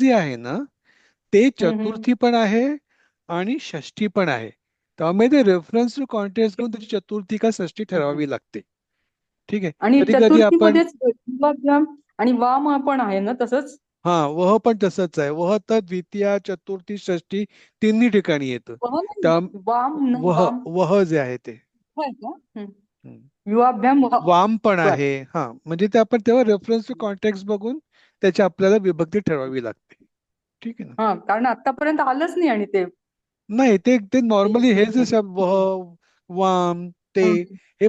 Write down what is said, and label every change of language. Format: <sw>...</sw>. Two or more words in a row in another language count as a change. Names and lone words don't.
<mr>जे आहे ना, ते हम्म हम्म. चतुर्थी पण आहे आणि षष्ठी पण आहे. त्यामुळे ते</mr> <en>reference to context</en> <mr>घेऊन त्याची चतुर्थी का षष्ठी ठरवावी लागते. ठीक आहे. आणि कधी कधी आपण, चतुर्थीमध्येच युवाभ्याम आणि वाम पण आहे ना तसंच. हा, वह पण तसंच आहे. वह तर द्वितीया, चतुर्थी, षष्ठी तिन्ही ठिकाणी येतं. वाम नाही, त्या वाम ना, वह, वाम वह जे आहे ते. आहे का? हम्म. युवाभ्याम वाम पण बर. आहे. हा, म्हणजे ते आपण तेव्हा</mr> <en>reference to context</en> <mr>बघून त्याची आपल्याला विभक्ती ठरवावी लागते. ठीक आहे ना. हा, कारण आतापर्यंत आलंच नाही आणि ते. नाही, ते ते नॉर्मली हे जे शब्द वह, वाम, ते, हे</mr>